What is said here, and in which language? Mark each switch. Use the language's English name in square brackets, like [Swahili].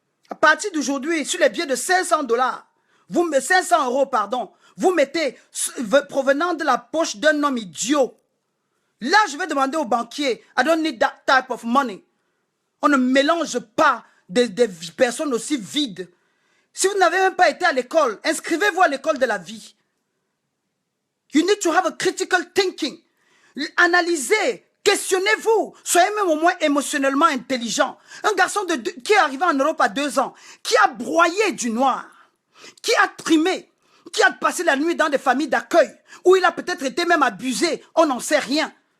[French] À partir d'aujourd'hui, sur les billets de 500 $, 500 €, pardon, vous mettez provenant de la poche d'un homme idiot. Là, je vais demander au banquier, [English] I don't need that type of money. [French] On ne mélange pas des personnes aussi vides. Si vous n'avez même pas été à l'école, inscrivez-vous à l'école de la vie. [English] You need to have a critical thinking. [French] Analysez, questionnez-vous. Soyez même au moins émotionnellement intelligent. Un garçon qui est arrivé en Europe à 2 ans, qui a broyé du noir, qui a trimé, qui a passé la nuit dans des familles d'accueil, où il a peut-être été même abusé, on n'en sait rien.